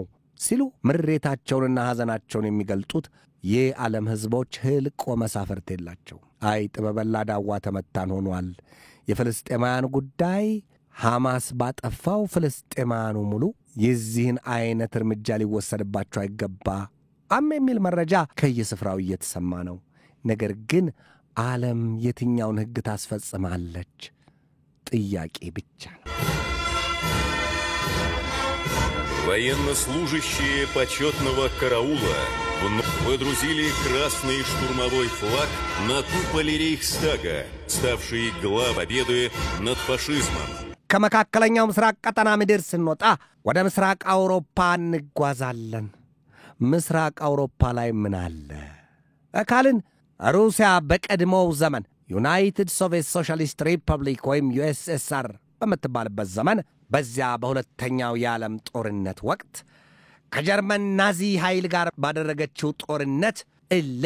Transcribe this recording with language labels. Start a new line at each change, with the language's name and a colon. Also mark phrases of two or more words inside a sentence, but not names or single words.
Amharic: ሲሉ ምሬታቸውንና ሐዘናቸውን የሚገልጡት የዓለም ሕዝቦች ህልቆ መሳፈርት የላቸው። አይጥ በበላ ዳዋ ተመታን ሆኗል። የፍልስጤማውያን ጉዳይ ሐማስ ባጠፋው ፍልስጤማውያኑ ሙሉ የዚህን አይነት እርምጃ ሊወሰድባቸው አይገባም የሚል መረጃ ከየስፍራው እየተሰማ ነው። ነገር ግን ዓለም የትኛውን ሕግ ታስፈጽማለች? ጥያቄ ብቻ ነው።
Russian: Военнослужащие почетного караула выдрузили красный штурмовой флаг на куполе Рейхстага, ставший главой победы над фашизмом.
Amharic: ከመካከለኛው ምስራቅ ቀጠና ምድር ስንወጣ ወደ ምስራቅ አውሮፓ እንጓዛለን። ምስራቅ አውሮፓ ላይ ምን አለ ካልን ሩሲያ በቀድሞው ዘመን ዩናይትድ ሶቪየት ሶሻሊስት ሪፐብሊክ ወይም ዩኤስኤስአር በምትባልበት ዘመን በዚያ በሁለተኛው የዓለም ጦርነት ወቅት ከጀርመን ናዚ ኃይል ጋር ባደረገችው ጦርነት እልህ